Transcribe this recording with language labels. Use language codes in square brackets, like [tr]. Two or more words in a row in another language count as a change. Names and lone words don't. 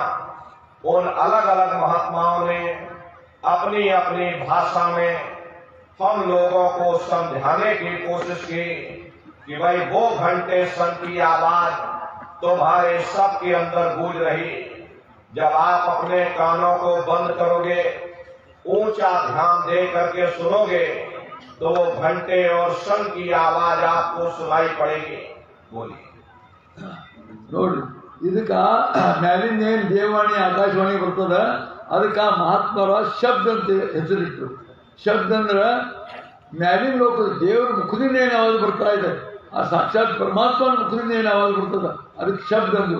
[hi] उन अलग अलग महात्माओं ने अपनी अपनी भाषा में हम लोगों को समझाने की कोशिश की कि भाई वो घंटे संग की आवाज तुम्हारे सबके अंदर गूंज रही। जब आप अपने कानों को बंद करोगे, ऊंचा ध्यान दे करके सुनोगे, तो वो घंटे और संग की आवाज आपको सुनाई पड़ेगी। बोलिए। [kn] ನೋಡ್ರಿ ಇದಕ್ಕ ಮ್ಯಾಲಿಂದ ಏನ್ ದೇವವಾಣಿ ಆಕಾಶವಾಣಿ ಬರ್ತದ ಅದಕ್ಕ ಮಹಾತ್ಮರ ಶಬ್ದ ಅಂತ ಹೆಸರಿಟ್ರು. ಶಬ್ದ ಅಂದ್ರ ಮ್ಯಾಲಿನ ಲೋಕದ ದೇವರ ಮುಖದಿಂದ ಏನು ಆವಾಜ್ ಬರ್ತಾ ಇದೆ, ಆ ಸಾಕ್ಷಾತ್ ಪರಮಾತ್ಮನ ಮುಖದಿಂದ ಏನು ಆವಾಜ್ ಬರ್ತದ ಅದಕ್ಕೆ ಶಬ್ದ ಅಂದ್ರು.